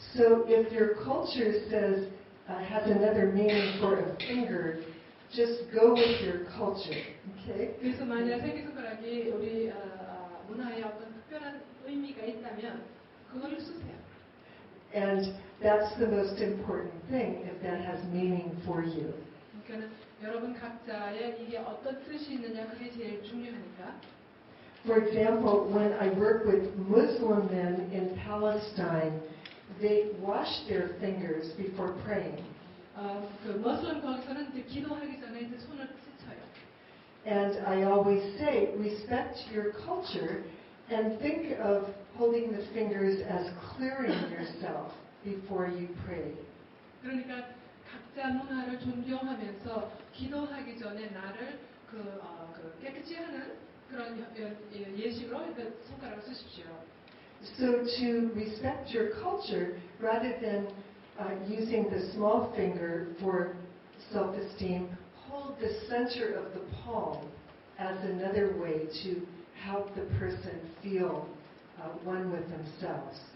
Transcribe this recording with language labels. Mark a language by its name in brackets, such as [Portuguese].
[English] So if your culture says has another meaning for a finger, just go with your culture. Okay? [Korean] 그래서 만약 새끼손가락이 우리 문화에 어떤 특별한 의미가 있다면 그거를 쓰세요. [English] And that's the most important thing if that has meaning for you. [Korean] 그러니까 여러분 각자의 이게 어떤 뜻이 있느냐 그게 제일 중요하니까. [English] For example, when I work with Muslim men in Palestine, they wash their fingers before praying. [Korean] 그 머슬림 거기서는 이제 기도하기 전에 이제 손을 씻어요. [English] And I always say, respect your culture and think of holding the fingers as clearing yourself before you pray. [Korean] 그러니까 각자 문화를 존경하면서 기도하기 전에 나를 깨끗이 하는 그런 예식으로 손가락을 쓰십시오. [English] So to respect your culture, rather than using the small finger for self-esteem, hold the center of the palm as another way to help the person feel one with themselves.